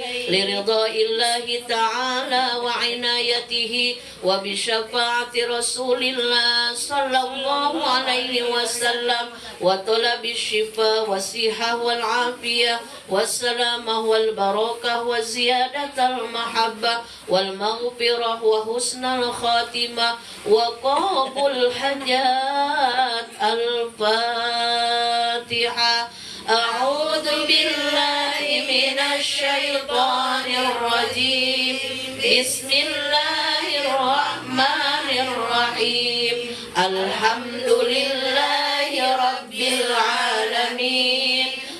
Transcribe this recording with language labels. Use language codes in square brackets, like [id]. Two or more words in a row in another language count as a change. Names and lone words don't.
[ar] لرضى الله تعالى وعنايته وبشفاعة رسول الله صلى الله عليه وسلم وطلب الشفاء والصحة والعافية والسلامة والبركة وزيادة المحبة والمغفرة وحسن الخاتمة وقبول الحاجات. Al-Fatihah. أعوذ بالله من الشيطان الرجيم. Bismillahirrahmanirrahim. الحمد لله رب العالمين.